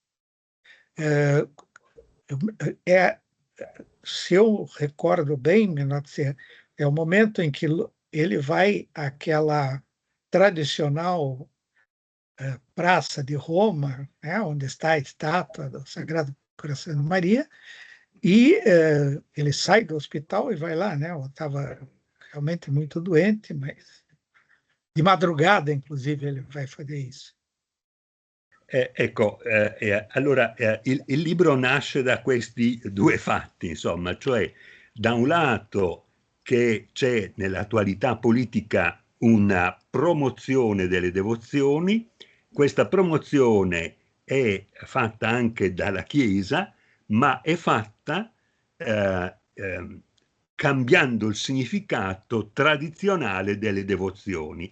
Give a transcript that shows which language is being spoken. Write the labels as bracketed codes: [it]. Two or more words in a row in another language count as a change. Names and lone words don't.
[pt] Se eu recordo bem, Menotti, é o momento em que ele vai àquela tradicional praça de Roma, onde está a estátua do Sagrado Coração de Maria, e ele sai do hospital e vai lá, eu estava realmente muito doente, mas de madrugada, inclusive, ele vai fazer isso. [it] Ecco, allora il libro nasce da questi due fatti, insomma, cioè da un lato che c'è nell'attualità politica una promozione delle devozioni, questa promozione è fatta anche dalla Chiesa, ma è fatta cambiando il significato tradizionale delle devozioni.